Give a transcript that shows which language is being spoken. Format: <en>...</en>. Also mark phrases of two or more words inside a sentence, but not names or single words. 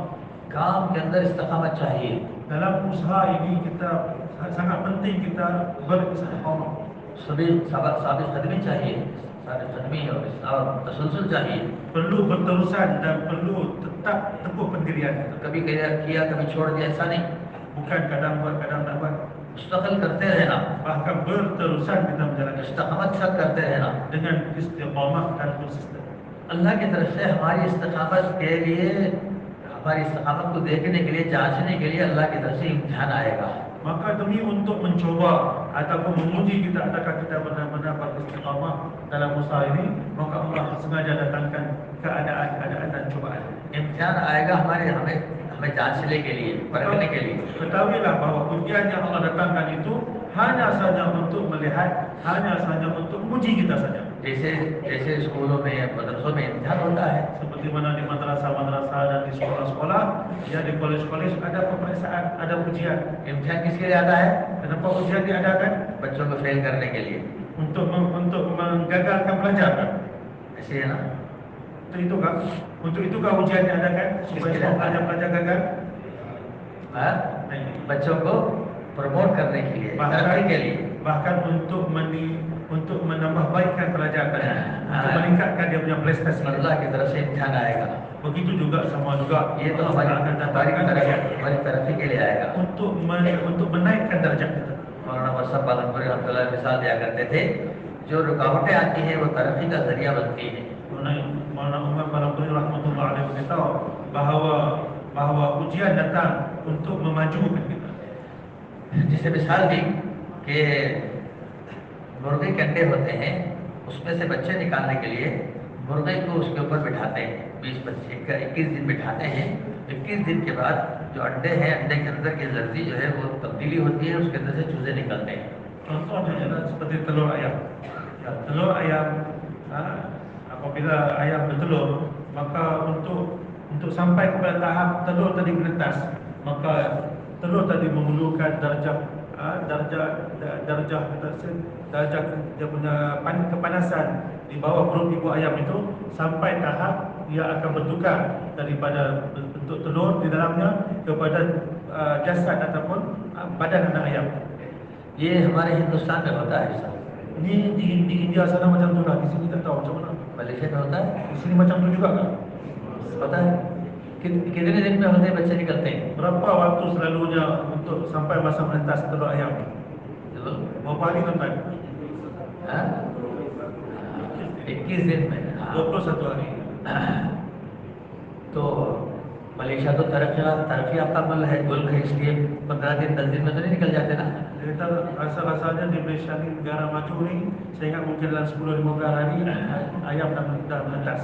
<hi>काम के अंदर इस्तकामत चाहिए.</hi> <ms>Dalam usaha ini kita sangat penting kita beristiqamah.</ms> <hi>सभी साबित कदमी चाहिए, साबित कदमी और तसलसल चाहिए.</hi> <ms>Perlu berterusan dan perlu tetap teguh pendirian kita.</ms> <hi>कभी किया कभी छोड़ दिया, ऐसा नहीं.</hi> <ms>Bukan kadang buat kadang tak buat.</ms> <hi>मुस्तकिल करते रहना,</hi> <ms>Bahkan berterusan kita menjalankan</ms> <hi>इस्तकामत सब करते रहना.</hi> <ms>dengan istiqamah dan konsisten.</ms> <hi>अल्लाह की तरफ से हमारी इस्तकामत के लिए, हमारी इस्तकामत को देखने के लिए, जांचने के लिए अल्लाह की तरफ से इम्तिहान आएगा.</hi> <ms>Maka demi untuk mencoba ataupun menguji kita adakah kita benar-benar beristiqamah dalam usaha ini, maka Allah sengaja datangkan keadaan-keadaan dan cobaan.</ms> <hi>इम्तिहान आएगा हमें जांचने के लिए, परखने के लिए.</hi> <ms>Ketahuilah bahawa ujian yang Allah datangkan itu hanya saja untuk melihat, hanya saja untuk menguji kita saja.</ms> <hi>जैसे स्कूलों में, मदरसों में इम्तिहान होता है,</hi> <ms>Seperti mana di madrasah-madrasah dan di sekolah-sekolah, ya di kolej-kolej ada pemeriksaan, ada ujian.</ms> <hi>इम्तिहान किसके लिए आता है?</hi> <ms>Kenapa ujian diadakan?</ms> <hi>बच्चों को फेल करने के लिए.</hi> <ms>Untuk menggagalkan pelajaran.</ms> <hi>ऐसे है ना.</hi> <ms>Untuk itukah ujian diadakan supaya pelajar-pelajar gagal?</ms> <hi>हाँ? बच्चों को प्रमोट करने के लिए, तरक्की के लिए.</hi> <ms>Bahkan untuk menambah baikkan pelajaran, untuk meningkatkan dia punya prestasi.</ms> <hi>अल्लाह की तरफ से इम्तिहान आएगा.</hi> <ms>Begitu juga sama juga</ms> <hi>ये तो हमारी तरक्की के लिए आएगा.</hi> <ms>untuk menaikkan darjat kita.</ms> <hi>मौलाना मरसद पालनपुरी रहमतुल्लाह मिसाल दिया करते थे, जो रुकावटें आती हैं वो तरक्की का जरिया बनती है.</hi> <ms>Maulana Umar Palampuria</ms> <ar>rahmatullah alaihi</ar> <ms>beritahu bahawa ujian datang untuk memajukan kita.</ms> <hi>जिसे मिसाल दी कि मुर्गे के अंडे होते हैं, उसमें से बच्चे निकालने के लिए मुर्गे को उसके ऊपर बिठाते हैं, 21 दिन बिठाते हैं. 21 दिन के बाद जो अंडे हैं, अंडे के अंदर की जर्दी जो है वो तब्दीली होती है, उसके अंदर से चूजे निकलते हैं.</hi> <ms>Contohnya adalah seperti telur ayam. Ya, telur ayam, apabila ayam bertelur, maka untuk sampai kepada tahap telur tadi menetas, maka telur tadi memerlukan darjah dia punya kepanasan di bawah perut ibu ayam itu sampai tahap dia akan bertukar daripada bentuk telur di dalamnya kepada jasad ataupun badan anak ayam.</ms> <hi>ये हमारे हिंदुस्तान में होता है सर.</hi> <ms>Ini di India sana macam tu lah, di sini tak tahu macam mana.</ms> <hi>मलेशिया में होता है,</hi> <ms>Di sini macam tu juga kan?</ms> <hi>पता है कितने दिन में होते हैं बच्चे निकलते हैं?</hi> <ms>Berapa waktu selalunya untuk sampai masa menetas telur ayam? Berapa hari tuan-tuan?</ms> <hi>21 दिन में.</hi> <ms>21 hari.</ms> <hi>तो मलेशिया तो तरक्की आपका मुल्क है, इसलिए 15 दिन 10 दिन में तो नहीं निकल जाते ना.</hi> <ms>Kita rasa-rasanya di Malaysia ni negara maju ni, saya ingat mungkin dalam 10-15 hari ayam dah menetas.</ms>